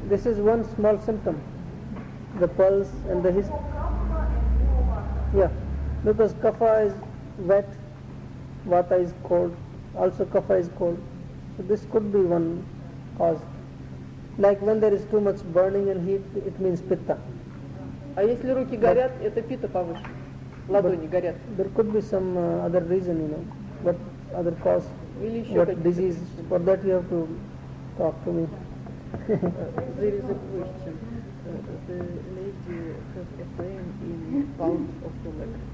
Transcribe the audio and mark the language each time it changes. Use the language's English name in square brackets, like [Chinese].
[English] This is one small symptom. The pulse and the his. Yeah. Because kapha is wet, vata is cold, also kapha is cold. So this could be one cause. Like when there is too much burning and heat, it means pitta. [Russian] А если руки горят, это питта повыше. Ладони горят. [English] There could be some other reason, you know. What other cause? [Russian] Или еще [English] what disease? For that you have to talk to me. There is a question. the lady has a pain in palms of the leg.